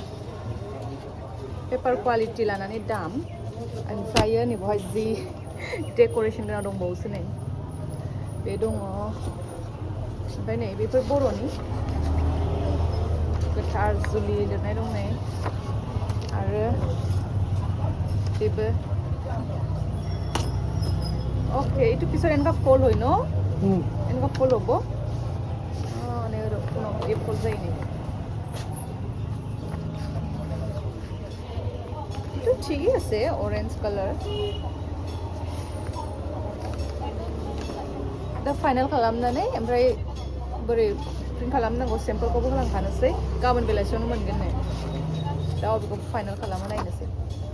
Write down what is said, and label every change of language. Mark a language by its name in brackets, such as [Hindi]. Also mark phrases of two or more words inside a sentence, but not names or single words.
[Bodo] पेपार क्वालिटि लानानै दाम ओमफ्रायो नै बेवहाय जि डेक'रेसन गोनां दंबावोसो नै बे दङ. ओमफ्राय नै बेफोर बर'नि गोथार जुलि लिरनाय दं नै आरो बेबो ओके [Assamese] এইটো পিছত এনেকুৱা ফল হয় ন এনেকুৱা ফল হ'ব মানে এই ফল যায় নি এইটো ঠিকই আছে অৰেঞ্জ কালাৰ. [Bodo] दा फाइनाल खालामनानै ओमफ्राय बोरै प्रिन्ट खालामनांगौ सेम्पोलखौबो होलांखानोसै गाबोन बेलासियावनो मोनगोन नै. दा बेखौ फाइनाल खालामना नायनोसै.